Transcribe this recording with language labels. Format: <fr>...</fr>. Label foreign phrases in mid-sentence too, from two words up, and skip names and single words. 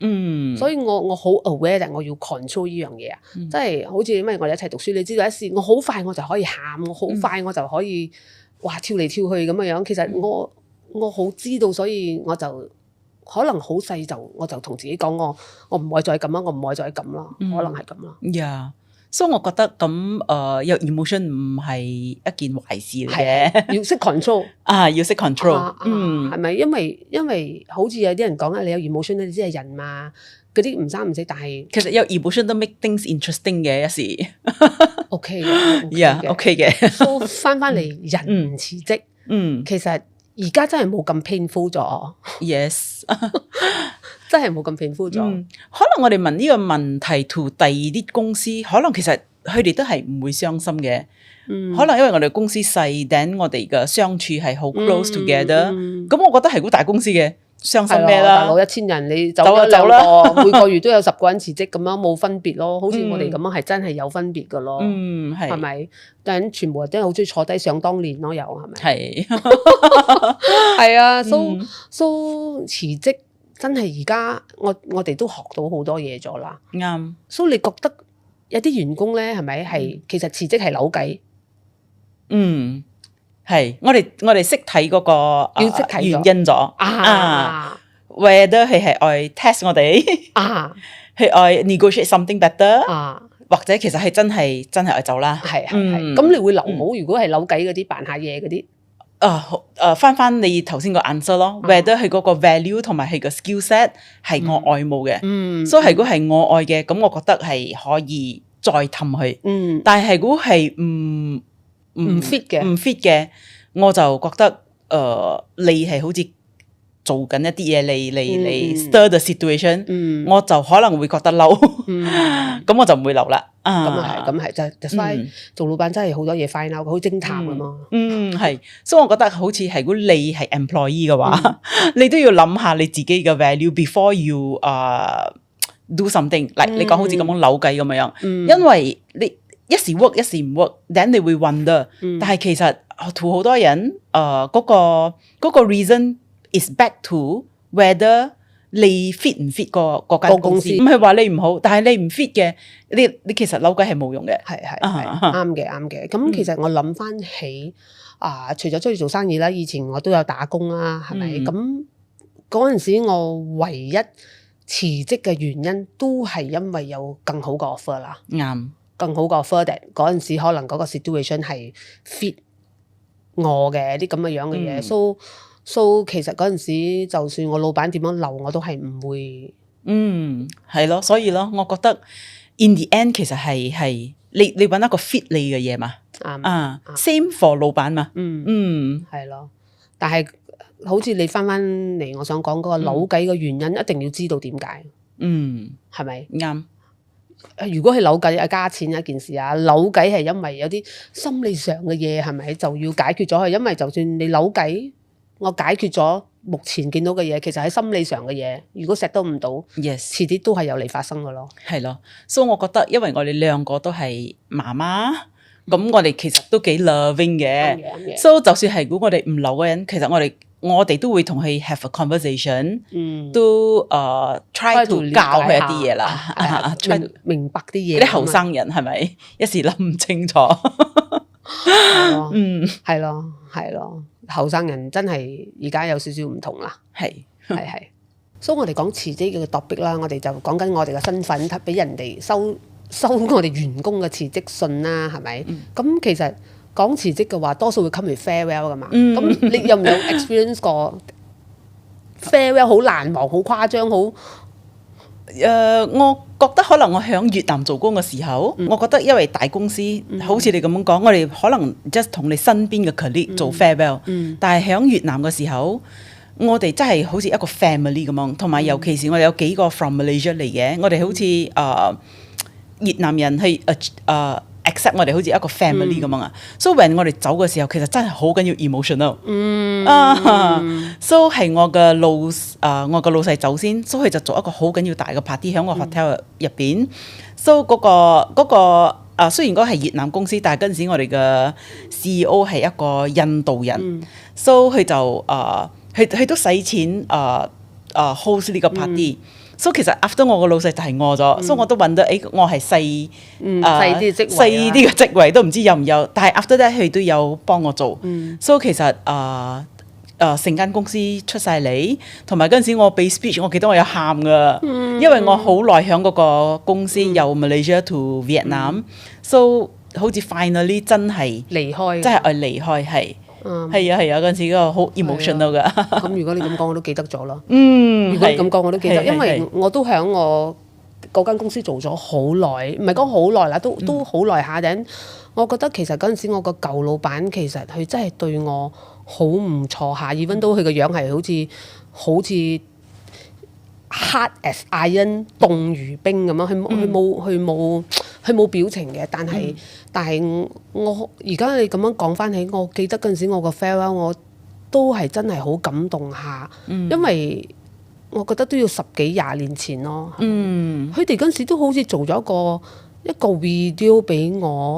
<yue>所以我好 aware 我要 control 呢樣嘢啊，即係好似因為我哋一齊讀書，你知道一時我好快我就可以喊，我好快我就可以哇跳嚟跳去咁嘅樣。其實我好知道，所以我就可能好細就我就同自己講，我唔可以再咁啦，我唔可以再咁啦，可能係咁啦。所以我覺得咁有 emotion 唔係一件壞事嚟嘅，要識 control 要識 control，係咪？因為好似有啲人講啊，你有 emotion 你知係人嘛，嗰啲唔生唔死，但係其實有 emotion 都</yue> <en>make things interesting</en> <yue>嘅一時。 OK 嘅，OK 嘅。 So 翻嚟人唔辭職，其實而家真係冇咁 painful 咗。 Yes。真係冇咁平復咗。可能我哋問呢個問題to第二啲公司，可能其實佢哋都係唔會傷心嘅。可能因為我哋公司細，等我哋嘅相處係好</yue> <en>close together。</en> <yue>咁我覺得係估大公司嘅傷心咩啦？大佬1000人，你走咗兩個，每個月都有10個人辭職，咁樣冇分別咯。好似我哋咁樣係真係有分別噶咯。係咪？但全部人都好中意坐低想當年咯，又係咪？係。係啊，so 辭職。真係而家我哋都學到好多嘢咗啦，啱。所以你覺得有啲員工咧係咪係其實辭職係扭計？係。我哋識睇嗰個要識睇原因咗whether 佢係愛 test 我哋佢愛</yue> <en>negotiate something better</en> <yue>或者其實係真係愛走啦。係。咁你會留冇？如果係扭計嗰啲扮下嘢嗰啲？翻你頭先個 answer 咯，whether 佢嗰個 value 同埋佢個</yue> <en>skill set</en> <yue>係我愛慕嘅，所以如果係我愛嘅，咁我覺得係可以再氹佢。但係如果係唔 fit 嘅，我就覺得你係好似做緊一啲嘢嚟</yue> <en>stir the situation，</en> <yue>我就可能會覺得嬲，咁我就唔會留啦。咁係，就係做老闆真係好多嘢 find out，好偵探㗎嘛。係，所以我覺得好似係如果你係 employee 嘅話，你都要諗下你自己嘅 value</yue> <en>before you do something。</en> <yue>like 你講好似咁樣扭計咁樣，因為你一時 work 一時唔 work，then 你會 wonder。但係其實to好多人嗰個</yue> <en>reason is back to whether</en> <yue>你 fit 唔 fit 個間公司，唔係話你唔好，但係你唔 fit 嘅，你其實扭計係冇用嘅。係啱嘅。咁其實我諗翻起除咗中意做生意啦，以前我都有打工啦，係咪？咁嗰陣時我唯一辭職嘅原因都係因為有更好嘅 offer 啦。啱，更好嘅 offer，嗰陣時可能嗰個 situation 係 fit 我嘅啲咁嘅樣嘅嘢。So 其實嗰陣時，就算我老闆點樣留，我都係唔會。係咯，所以咯，我覺得</yue> <en>in the end</en> <yue>其實係你揾一個 fit 你嘅嘢嘛。</yue> <en>same for</en> <yue>老闆嘛。係咯。但係好似你翻嚟，我想講嗰個扭計嘅原因，一定要知道點解。係咪？啱。如果係扭計加錢一件事啊，扭計係因為有啲心理上嘅嘢，係咪就要解決咗佢？因為就算你扭計，我解決咗目前見到嘅嘢，其實喺心理上嘅嘢，如果錫都唔到，遲啲都係有嚟發生嘅咯。係咯，所以我覺得，因為我哋兩個都係媽媽，咁我哋其實都幾 loving 嘅。所以就算係如果我哋唔留嘅人，其實我哋我哋都會同佢</yue> <en>have a conversation，</en> <yue>嗯，都</yue> <en>try to</en> <yue>教佢一啲嘢啦，明白啲嘢。啲後生人係咪一時諗唔清楚？嗯，係咯，係咯，後生人真係而家有少少唔同啦。係。所以我哋講辭職嘅 topic 啦，我哋就講緊我哋嘅身份，俾人哋收我哋員工嘅辭職信啦，係咪？咁其實講辭職嘅話，多數會</yue> <en>come with farewell</en> <yue>噶嘛。咁你有唔有 experience 過 farewell 好難忘、好誇張、好？我覺得可能我喺越南做工嘅時候，我覺得因為大公司，好似你咁樣講，我哋可能 just 同你身邊嘅 colleague 做 farewell，但係喺越南嘅時候，我哋真係好似一個 family 咁樣，同埋尤其是我哋有幾個 from Malaysia 嚟嘅，我哋好似越南人去accept 我哋好似一個 family 咁樣啊。</yue> <en>So when</en> <yue>我哋走嘅時候，其實真係好緊要 emotional。So 係我嘅老細走先，所以佢就做一個好緊要大嘅 party 喺個 hotel 入邊。So 嗰個雖然嗰係越南公司，但係嗰陣時我哋嘅 CEO 係一個印度人，so 佢就佢都使錢host 呢個 party。所以其實 after 我個老細就係我咗，所以我都揾到我係細啲嘅職位都唔知有唔有，但係</yue> <en>after that</en> <yue>佢都有幫我做。所以其實成間公司出晒嚟，同埋嗰陣時我俾 speech， 我記得我有喊噶，因為我好耐喺嗰個公司由 Malaysia to Vietnam，so 好似 finally 真係離開，真係愛離開係。係啊嗰陣時嗰個好 emotional 噶。咁如果你咁講，我都記得咗咯。如果你咁講，我都記得，因為我都喺我嗰間公司做咗好耐，唔係講好耐啦，都好耐下頂。我覺得其實嗰陣時我個舊老闆其實佢真係對我好唔錯下 ，</yue> <en>even though</en> <yue>佢個樣係好似</yue> <en>hard as iron</en> <yue>凍如冰咁樣，佢冇表情嘅，但係我而家你咁樣講翻起，我記得嗰陣時我個 farewell 我都係真係好感動下，因為我覺得都要10幾20年前咯。佢哋嗰陣時都好似做咗一個 video 俾我。</yue>